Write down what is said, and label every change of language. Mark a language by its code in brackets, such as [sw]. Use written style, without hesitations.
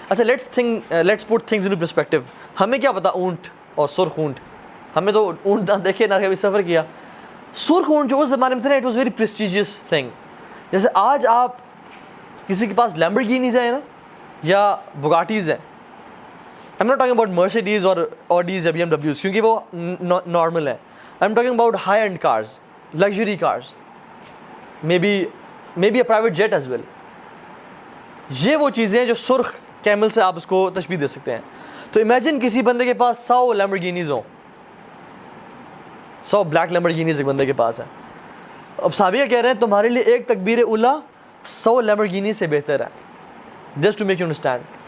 [ur] اچھا [en] Let's put things in perspective. [ur] ہمیں کیا پتا اونٹ اور سرخ اونٹ, ہمیں تو اونٹ نہ دیکھے نہ کبھی سفر کیا. سرخ اونٹ جو اس زمانے میں تھے, [en] It was very prestigious thing. [ur] جیسے آج آپ کسی کے پاس لیمبورگینیز ہیں نا یا بگاٹیز ہیں, [en] I'm not talking about Mercedes or Audis [ur] یا BMWs کیونکہ وہ نارمل ہے. [en] I'm talking about high end cars, luxury cars, maybe a private jet as well. [ur] یہ وہ چیزیں ہیں جو سرخ کیمل سے آپ اس کو تشبیہ دے سکتے ہیں. تو امیجن کسی بندے کے پاس 100 لیمبورگینیز ہوں, 100 بلیک لیمبورگینیز ایک بندے کے پاس ہیں. اب صحابیہ کہہ رہے ہیں تمہارے لیے ایک تکبیر اولیٰ 100 لیمبورگینی سے بہتر ہے. [en] Just to make you understand.